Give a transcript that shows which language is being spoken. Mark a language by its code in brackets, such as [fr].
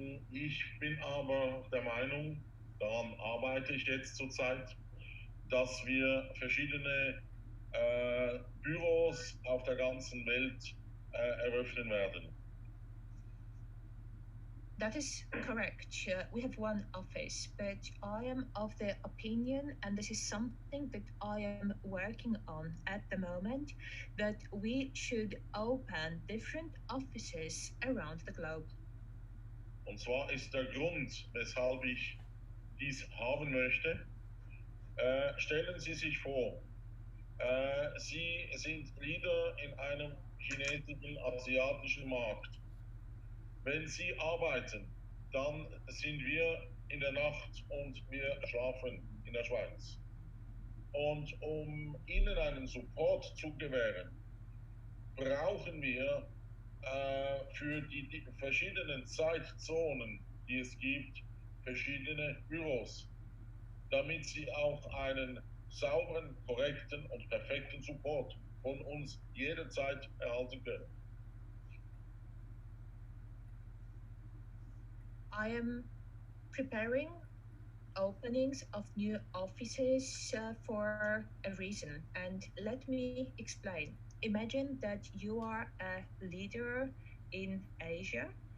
[de] Ich bin aber der Meinung, daran arbeite ich jetzt zurzeit, dass wir verschiedene Büros auf der ganzen Welt eröffnen werden. [en] That is correct. We have one office, but I am of the opinion, and this is something that I am working on at the moment, that we should open different offices around the globe. [de] Und zwar ist der Grund, weshalb ich dies haben möchte, stellen Sie sich vor, Sie sind Leader in einem chinesischen, asiatischen Markt. Wenn Sie arbeiten, dann sind wir in der Nacht und wir schlafen in der Schweiz. Und um Ihnen einen Support zu gewähren, brauchen wir für die verschiedenen Zeitzonen, die es gibt, verschiedene Büros, damit Sie auch einen sauberen, korrekten und perfekten Support von uns jederzeit erhalten können. [en] I am preparing openings of new offices for a reason, and let me explain. Imagine that you are a leader in Asia.